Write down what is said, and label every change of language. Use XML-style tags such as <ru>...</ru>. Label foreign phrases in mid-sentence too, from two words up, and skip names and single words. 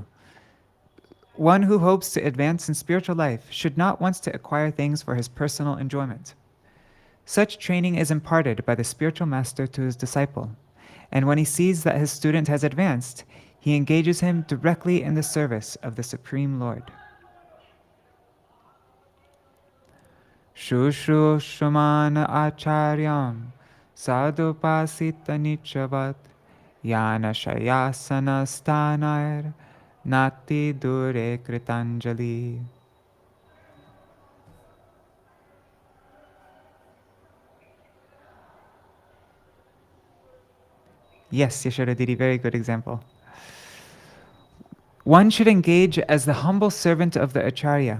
<en>One who hopes to advance in spiritual life should not want to acquire things for his personal enjoyment. Such training is imparted by the spiritual master to his disciple, and when he sees that his student has advanced, he engages him directly in the service of the Supreme Lord.</en> <sa>Shushrumana acharyam sadhupasita nichavat yana shayasana stanair nati dure kritanjali.</sa> <en>Yes, Yashoda Didi, very good example. One should engage as the humble servant of the Acharya.</en>